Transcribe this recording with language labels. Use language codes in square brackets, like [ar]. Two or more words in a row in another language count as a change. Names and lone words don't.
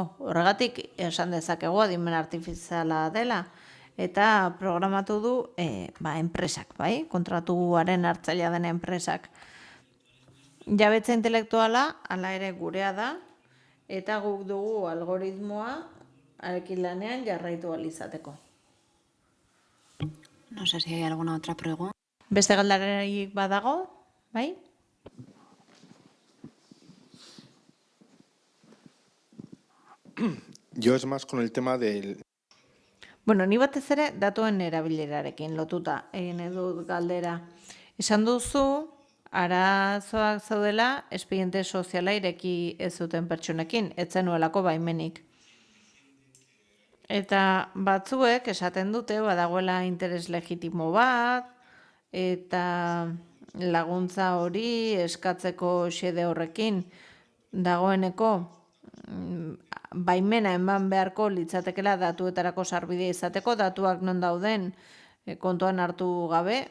[eu] Horregatik esan dezakegu adimen artifiziala dela, eta programatu du enpresak, bai? Kontratuaren hartzailea den enpresak. Jabetza intelektuala, hala ere gurea da, eta guk dugu algoritmoa arekin lanean jarraitu ahal izateko. [es] No sé si hay alguna otra pregunta. [eu] Beste galderarik badago, bai? [es] Yo es más con el tema del... [eu] Bueno, ni batez ere datuen erabilerarekin lotuta egin dut galdera. Esan duzu, arazoak zaudela espediente soziala ireki ez zuten pertsonekin, ez zenuelako baimenik. Eta batzuek esaten dute badagoela interes legitimo bat, eta laguntza hori eskatzeko xede horrekin dagoeneko baimena eman beharko litzatekela datuetarako sarbidea izateko, datuak non dauden kontuan hartu gabe.